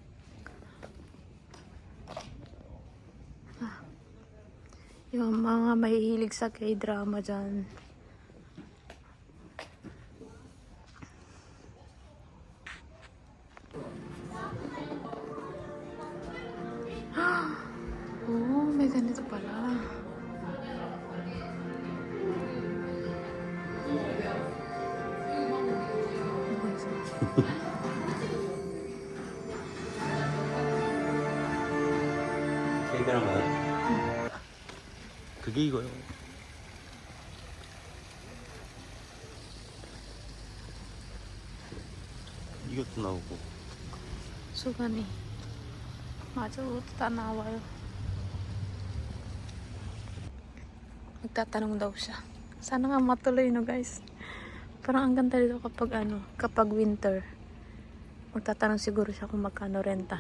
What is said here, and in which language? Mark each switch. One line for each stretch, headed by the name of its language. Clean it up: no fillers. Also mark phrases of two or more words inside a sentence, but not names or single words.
Filipino: Yung mga mahihilig sa K-drama dyan. Oh, may ganito pala.
Korean: K-드라마요? 그게 이거요. 이것도 나오고.
Filipino: Sugani. Macho, tanawa yun. Magtatanong daw siya. Sana nga matuloy, no guys. Parang ang ganda dito kapag ano, kapag winter. Magtatanong siguro siya kung magkano renta.